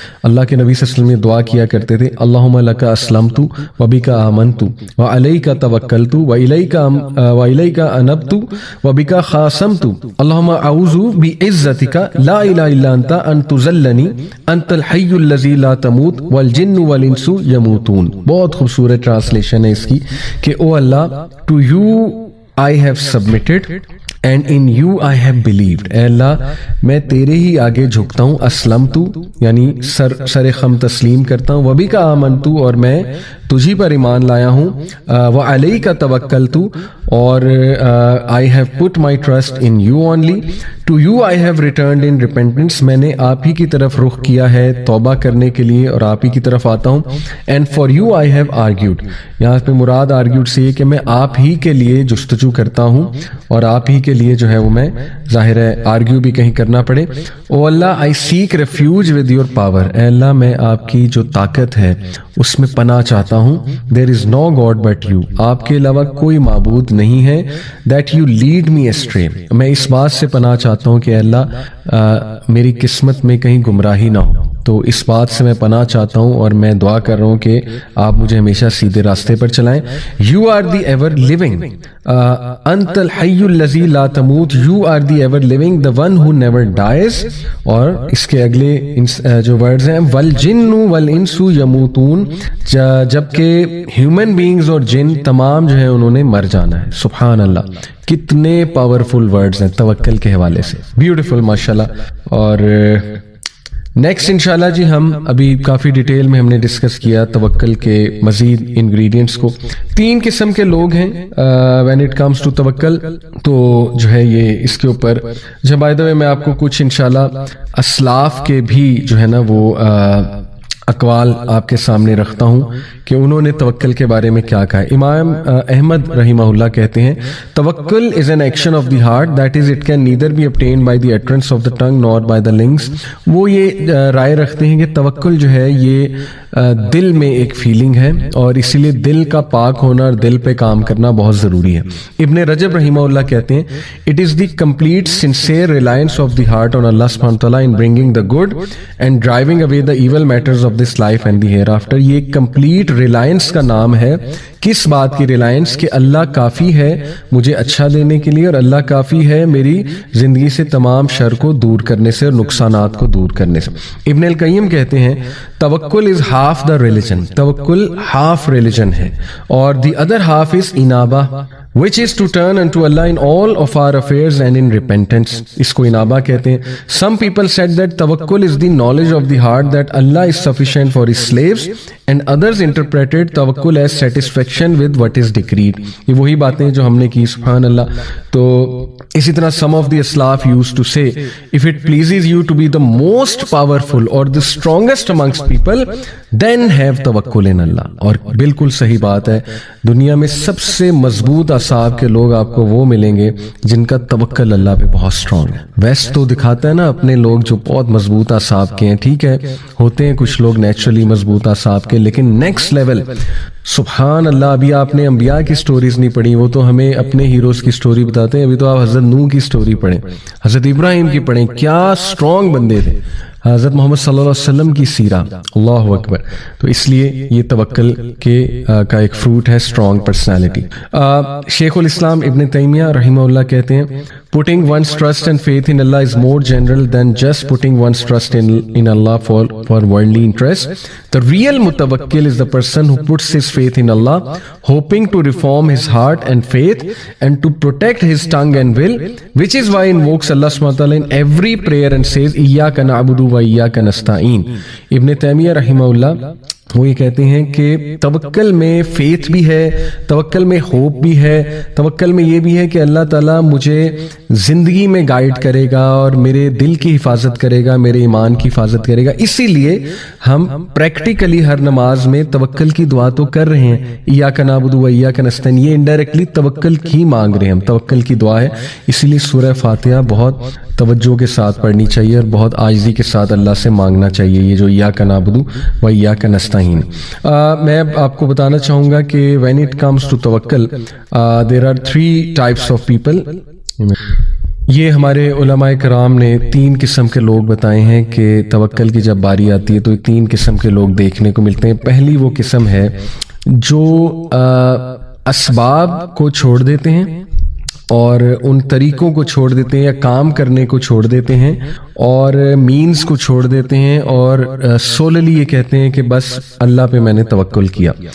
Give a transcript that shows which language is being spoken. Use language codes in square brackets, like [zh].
[ur] اللہ کے نبی صلی اللہ علیہ وسلم دعا کیا کرتے تھے [ar] اللہم لک اسلمت وبک آمنت وعلیک توکلت وإلیک انبت وبک خاصمت اللہم اعوذ بعزتک لا الہ الا انت ان تذلنی انت الحی الذی لا تموت والجن والانس یموتون. [ur] بہت خوبصورت ٹرانسلیشن ہے اس کی کہ او اللہ، to you [en] I have submitted and in you I have believed. [ur] اے اللہ میں تیرے ہی آگے جھکتا ہوں. اسلمتو یعنی سر خم تسلیم کرتا ہوں. [ar] وبک آمنتو [ur] اور میں تجھی پر ایمان لایا ہوں. [ar] وعلیک توکلتو [en] اور I have put my trust in you only. To you I have returned in repentance. [ur] میں نے آپ ہی کی طرف رخ کیا ہے توبہ کرنے کے لیے اور آپ ہی کی طرف آتا ہوں. [en] And for you I have argued. [ur] یہاں پہ مراد argued سے یہ کہ میں آپ ہی کے لیے جستجو کرتا ہوں اور آپ ہی کے لیے جو ہے وہ میں ظاہر ہے آرگیو بھی کہیں کرنا پڑے. [en] او اللہ I seek refuge with your power. [ur] اے اللہ میں آپ کی جو طاقت ہے اس میں پناہ چاہتا ہوں. [en] There is no God but you. [ur] آپ کے علاوہ کوئی معبود نہیں ہے. [en] That you lead me astray. [ur] میں اس بات سے پناہ چاہتا ہوں کہ اے اللہ میری قسمت میں کہیں گمراہی نہ ہو. تو اس بات سے میں پناہ چاہتا ہوں اور میں دعا کر رہا ہوں کہ آپ مجھے ہمیشہ سیدھے راستے پر چلائیں. [en] You are the ever living. [ar] انت الحی الذی لا تموت. [en] You are the ever living, the one who never dies. [ur] اور اس کے اگلے جو ورڈز ہیں [ar] والجن والانس یموتون. [ur] جبکہ ہیومن بینگز اور جن تمام جو ہے انہوں نے مر جانا ہے. سبحان اللہ, کتنے پاورفل ورڈز ہیں توکل کے حوالے سے. بیوٹیفل ماشاءاللہ. اور نیکسٹ انشاءاللہ جی ہم ابھی کافی ڈیٹیل میں ہم نے ڈسکس کیا توکل کے مزید انگریڈینٹس کو. 3 قسم کے لوگ ہیں [en] when it comes to [ur] توکل. تو جو ہے یہ اس کے اوپر جو بائی دا وے میں آپ کو کچھ انشاءاللہ اسلاف کے بھی جو ہے نا وہ اقوال آپ کے سامنے رکھتا ہوں کہ انہوں نے توکل کے بارے میں کیا کہا ہے. [en] امام احمد رحمہ اللہ [ur] کہتے ہیں [en] توکل is an action of the heart, that is it can neither be obtained by the utterance of the tongue nor by the limbs. [ur] وہ یہ رائے رکھتے ہیں کہ توکل جو ہے یہ دل میں ایک فیلنگ ہے اور اسی لیے دل کا پاک ہونا اور دل پہ کام کرنا بہت ضروری ہے. [en] ابن رجب رحمہ اللہ [ur] کہتے ہیں [en] it is the complete sincere reliance of the heart on Allah subhanahu wa ta'ala in bringing the good and driving away the evil matters of this life and the hereafter. [ur] یہ کمپلیٹ ریلائنس کا نام ہے. کس بات کی Reliance? کہ اللہ کافی ہے مجھے اچھا دینے کے لیے اور اللہ کافی ہے میری زندگی سے تمام شر کو دور کرنے سے اور نقصانات کو دور کرنے سے. ابن القیم کہتے ہیں توکل [en] Is half the religion. [ur] توکل ہاف ریلیجن ہے اور [en] The other half is انابہ which is to turn unto Allah in all of our affairs and in repentance. [ur] اس کو انابہ کہتے ہیں. [en] Some people said that tawakkul is the knowledge of the heart that Allah is sufficient for his slaves and others interpreted tawakkul as satisfaction with what is decreed. [ur] یہ وہی باتیں جو ہم نے کی. سبحان اللہ. تو اسی طرح [en] some of the Aslaf used to say if it pleases you to be the most powerful or the strongest amongst people then have tawakkul in Allah. [ur] اور بالکل صحیح بات ہے. دنیا میں سب سے مضبوط اعصاب کے لوگ آپ کو وہ ملیں گے جن کا توکل اللہ پہ بہت سٹرونگ ہے. ویسٹ تو دکھاتا ہے نا اپنے لوگ جو بہت مضبوط اعصاب کے ہیں, ٹھیک ہے ہوتے ہیں کچھ لوگ نیچرلی مضبوط اعصاب کے, لیکن نیکسٹ لیول سبحان اللہ. ابھی آپ نے انبیاء کی سٹوریز نہیں پڑھی, وہ تو ہمیں اپنے ہیروز کی سٹوری بتاتے ہیں. ابھی تو آپ حضرت نوح کی سٹوری پڑھیں, حضرت ابراہیم کی پڑھیں, کیا سٹرونگ بندے تھے. حضرت محمد صلی اللہ علیہ وسلم کی سیرہ, اللہ اکبر. تو اس لیے یہ توکل کے کا ایک فروٹ ہے اسٹرانگ پرسنالٹی. [en] شیخ الاسلام ابن تیمیہ رحمہ اللہ [ur] کہتے ہیں [en] putting one's trust and faith in Allah is more general than just putting one's trust in Allah for worldly interest. The real mutawakkil is the person who puts his faith in Allah, hoping to reform his heart and faith and to protect his tongue and will, which is why he invokes Allah subhanahu wa ta'ala in every prayer and says iyyaka na'budu wa iyyaka nasta'in. [ur] ابن تیمیہ رحمہ اللہ وہ یہ کہتے ہیں کہ توکل میں faith بھی ہے, توکل میں ہوپ بھی ہے, توکل میں یہ بھی ہے کہ اللہ تعالیٰ مجھے زندگی میں گائیڈ کرے گا اور میرے دل کی حفاظت کرے گا, میرے ایمان کی حفاظت کرے گا. اسی لیے ہم پریکٹیکلی ہر نماز میں توکل کی دعا تو کر رہے ہیں, [ar] ایاک نعبد و ایاک نستعین. [ur] یہ انڈائریکٹلی توکل کی مانگ رہے ہیں, ہم توکل کی دعا ہے. اسی لیے سورہ فاتحہ بہت توجہ کے ساتھ پڑھنی چاہیے اور بہت عاجزی کے ساتھ اللہ سے مانگنا چاہیے. یہ جو [ar] ایاک نعبد و ایاک نستعین. [ur] میں آپ کو بتانا چاہوں گا کہ [en] when it comes to توکل there are 3 types of people. [ur] یہ ہمارے علماء کرام نے 3 قسم کے لوگ بتائے ہیں کہ توکل کی جب باری آتی ہے تو 3 قسم کے لوگ دیکھنے کو ملتے ہیں. پہلی وہ قسم ہے جو اسباب کو چھوڑ دیتے ہیں اور ان طریقوں کو چھوڑ دیتے ہیں یا کام کرنے کو چھوڑ دیتے ہیں اور مینز کو چھوڑ دیتے ہیں اور سوللی یہ کہتے ہیں کہ بس اللہ پہ میں نے توکل کیا.